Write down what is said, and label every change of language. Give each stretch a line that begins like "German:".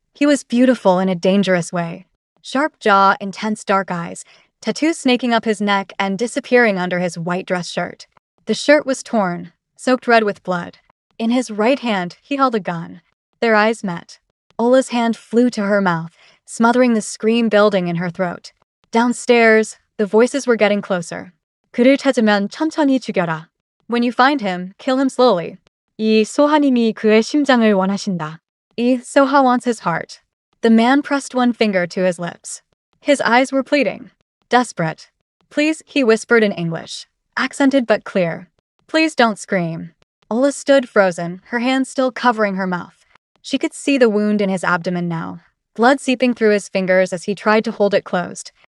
English: He was beautiful in a dangerous way. Sharp jaw, intense dark eyes, tattoos snaking up his neck and disappearing under his white dress shirt. The shirt was torn, soaked red with blood. In his right hand, he held a gun. Their eyes met. Ola's hand flew to her mouth, smothering the scream building in her throat. Downstairs, the voices were getting closer.
Korean: 그를 찾으면 천천히 죽여라.
English: When you find him, kill him slowly.
Korean: 이 소하님이 그의 심장을 원하신다.
English: 이 Soha wants his heart. The man pressed one finger to his lips. His eyes were pleading. Desperate. Please, he whispered in English, accented but clear. Please don't scream. Ola stood frozen, her hands still covering her mouth. She could see the wound in his abdomen now, blood seeping through his fingers as he tried to hold it closed.